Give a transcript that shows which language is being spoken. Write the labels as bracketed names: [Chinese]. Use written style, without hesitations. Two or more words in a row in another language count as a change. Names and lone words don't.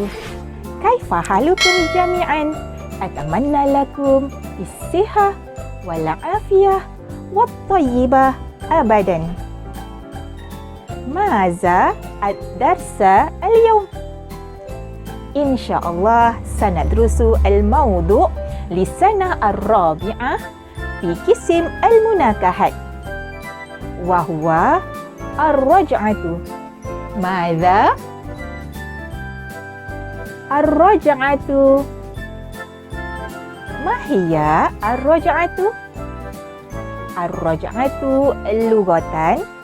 [Arabic] كيف حالكم جميعاً؟ أتمنى لكم بالصحة والعافية والطيبة أبداً. ماذا الدرس اليوم? إن شاء الله سندرس الموضوع لسنة الرابعة في قسم المناكحات وهو الرجعة. ماذا؟ الرجعة. ما هي الرجعة? الرجعة لغةً.